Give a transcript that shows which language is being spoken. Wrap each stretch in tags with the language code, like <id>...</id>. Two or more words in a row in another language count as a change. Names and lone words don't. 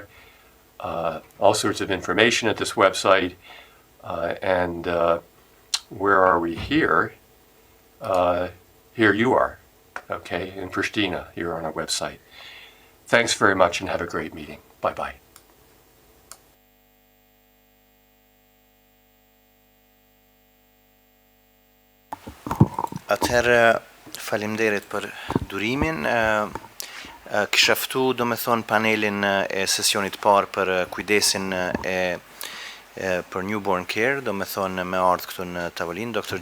<en>All sorts of information at this website. And where are we here? Here you are. okay, in Pristina, here on our website. Thanks very much and have a great meeting. Bye-bye.</en> <sq>Atëherë, faleminderit për durimin. Kisha ftu domethënë panelin e sesionit parë për kujdesin për</sq> <en>newborn care,</en> <sq>domethënë me ardhur këtu në tavolinë Dr.</sq>